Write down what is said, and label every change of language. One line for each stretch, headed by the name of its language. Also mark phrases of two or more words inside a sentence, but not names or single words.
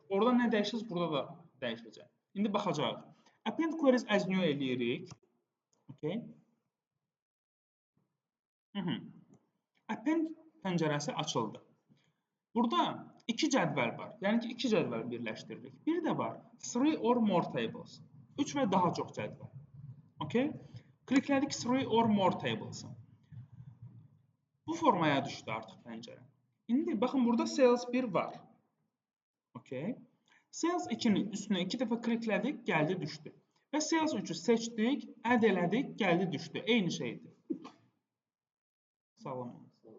Azerbaijani: Orada nə dəyişəcək, burada da dəyişəcək. İndi baxacağıq.
English: Append Queries as New
Azerbaijani: eləyirik. Okay. Append pəncərəsi açıldı. Burada 2 cədvəl var. Yəni ki, 2 cədvəl birləşdiririk. Bir də var
English: 3 or more tables.
Azerbaijani: 3 və daha çox cədvəl. Okay. Kliklədik
English: 3 or more tables-
Azerbaijani: ı. Bu formaya düşdü artıq pəncərə. İndi baxın, burada Sales 1 var. Okay. Sales 2-nin üstünə 2 dəfə kliklədik, gəldi, düşdü. Və Sales 3-ü seçdik, add elədik, gəldi, düşdü. Eyni şeydir. Sağlam olun.